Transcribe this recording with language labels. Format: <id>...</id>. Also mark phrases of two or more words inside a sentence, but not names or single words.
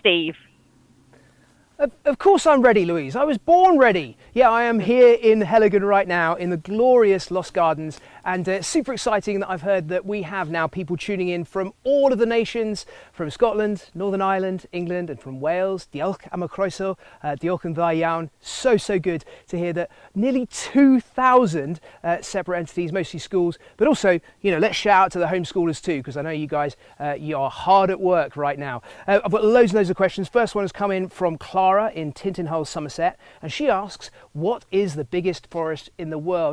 <en>Are you there, Steve? Of course I'm ready, Louise. I was born ready. Yeah, I am here in Heligan right now in the glorious Lost Gardens, and super exciting that I've heard that we have now people tuning in from all of the nations, from Scotland, Northern Ireland, England, and from Wales.</en> <cy>Diolch am y croeso, diolch yn dda iawn.</cy> <en>So good to hear that nearly 2,000 separate entities, mostly schools, but also, you know, let's shout out to the homeschoolers too, because I know you guys, you are hard at work right now. I've got loads and loads of questions. First one has come in from Clara in Tintinhull, Somerset, and she asks, what is the biggest forest in the world?</en>